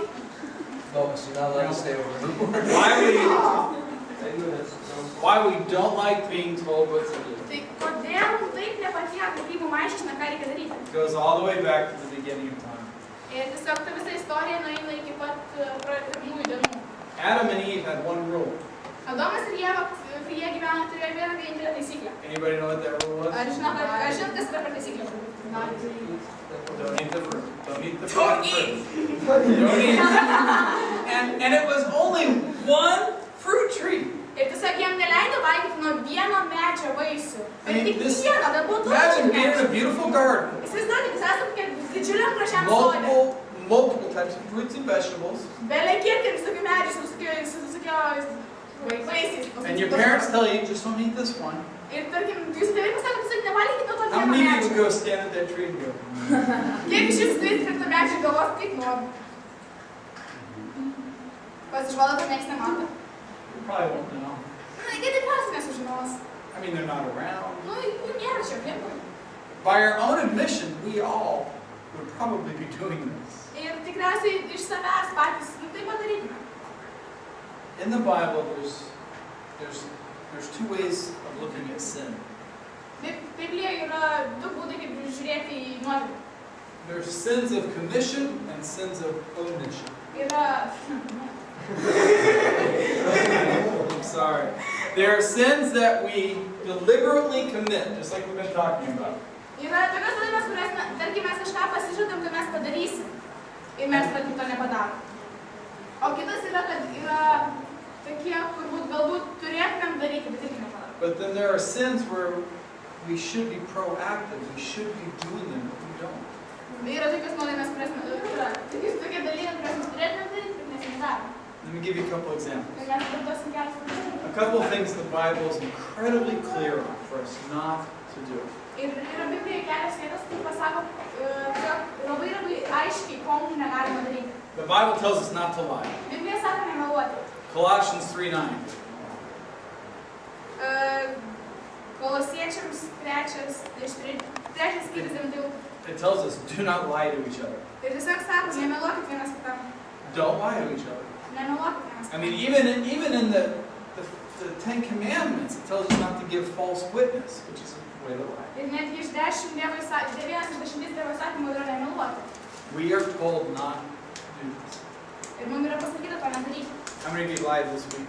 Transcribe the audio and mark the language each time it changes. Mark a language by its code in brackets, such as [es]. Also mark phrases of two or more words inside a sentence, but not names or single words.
[en] No, so now let us stay over. Why we don't like being told what to do? [lt] Tai kodėl mums taip nepatinka, kai mums aiškina, ką reikia daryti? [en] It goes all the way back to the beginning of time. [lt] Ir tiesiog ta visa istorija nueina iki pat pirmųjų dienų. [en] Adam and Eve had one rule. [lt] Adomas ir Ieva, kai jie gyveno, turėjo vieną vienintelę taisyklę. [en] Anybody know what that rule was? [lt] Ar žinot, kas yra per taisyklę? [en] Don't eat the fruit. Don't eat the fruit. Don't eat. Don't eat. And it was only one fruit tree. [lt] Ir tiesiog jiem neleido valgyti nuo vieno medžio vaisių. [en] I [lt] Ir [en] mean, [lt] tik [en] this, [lt] vieno, bet buvo daug [en] imagine being in [lt] medžių. [en] a beautiful garden. [lt] Įsivaizduokit, jūs esate tokia didžiuliam gražiam sode. [en] Multiple types of fruits and vegetables. [lt] Bele kiek ir visokių medžių su visokiais vaisiais. [en] And your parents tell you, just don't eat this one. [lt] Ir tarkim, jūsų tėvai pasako, tiesiog nevalgykit nuo to [en] How [lt] vieno [en] many of you [lt] medžio. [en] would go stand at that tree and go, [lt] Kiek iš jūsų turėsit prie to medžio galvos, kaip nori. Pasižvalgote, nieks nemato. [en] you probably won't know. [lt] Na, jie tikriausiai nesužinos. [en] I mean, they're not around. [lt] Nu, jų nėra čia aplinkui. [en] By our own admission, we all would probably be doing this. [lt] Ir tikriausiai iš savęs patys, nu, tai padarytume. [en] In the Bible, there's two ways of looking at sin. [lt] Biblijoje yra du būdai, kaip žiūrėti į nuodėmę. [en] There's sins of commission and sins of omission. [lt] Yra... [en] I'm sorry. There are sins that we deliberately commit, just like we've been talking about. [lt] Yra tokios nuodėmės, kurias, tarkim, mes kažką pasižadam, kad mes padarysim. Ir mes, tarkim, to nepadarom. O kitas yra, kad yra tokie, kur galbūt turėtumėm daryti, bet irgi nepadarom. [en] But then there are sins where we should be proactive, we should be doing them, but we don't. [lt] Yra tokios nuodėmės, kurias yra tokie dalykai, kurias mes turėtumėm daryti, bet mes nedarom. [en] Let me give you a couple examples. [lt] Ir mes vartosim keletą pavyzdžių. [en] A couple of things the Bible is incredibly clear on for us not to do. [lt] Ir yra Biblijoje kelios vietos, kur pasako, tiesiog labai aiškiai, ko mums negalima daryti. [en] The Bible tells us not to lie. [lt] Biblija sako nemeluoti. [en] Colossians 3:9. [lt] Kolosiečiams trečias skyrius 9. [en] It tells us do not lie to each other. [lt] Ir tiesiog sako, nemeluokit vienas kitam. [en] Don't lie to each other. [lt] Nemeluokit vienas [en] I [lt] kitam. [en] mean, even in the Ten Commandments, it tells us not to give false witness, which is a way to lie. [lt] Ir netgi iš 10 Dievo įsakymų yra nemeluoti. [en] We are told not to do this. [lt] Ir mums yra pasakyta to nedaryti. [en] How many of you lied this week?